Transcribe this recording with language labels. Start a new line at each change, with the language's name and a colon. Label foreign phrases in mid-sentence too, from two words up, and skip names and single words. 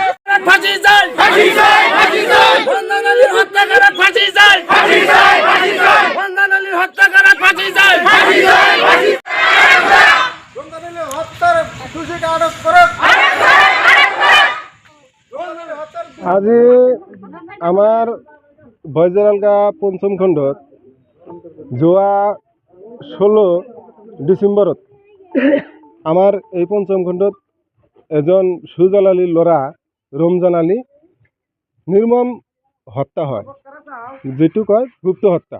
Bangla: ফাঁসি চাই, ফাঁসি চাই, ফাঁসি চাই। রঞ্জন আলীর হত্যাকারীর ফাঁসি চাই, ফাঁসি চাই, ফাঁসি চাই। রঞ্জন আলীর হত্যাকারীর ফাঁসি চাই, ফাঁসি চাই, ফাঁসি চাই। রঞ্জনের হত্যার দোষীকে আটক করুক। রঞ্জনের হত্যার
Assamese: আজি আমাৰ বজৰালগা পঞ্চম খণ্ডত যোৱা 16 ডিচেম্বৰত আমাৰ এই পঞ্চম খণ্ডত এজন সুজল আলীৰ ল'ৰা ৰমজান আলী নিৰ্মম হত্যা হয়, যিটো কয় গুপ্ত হত্যা।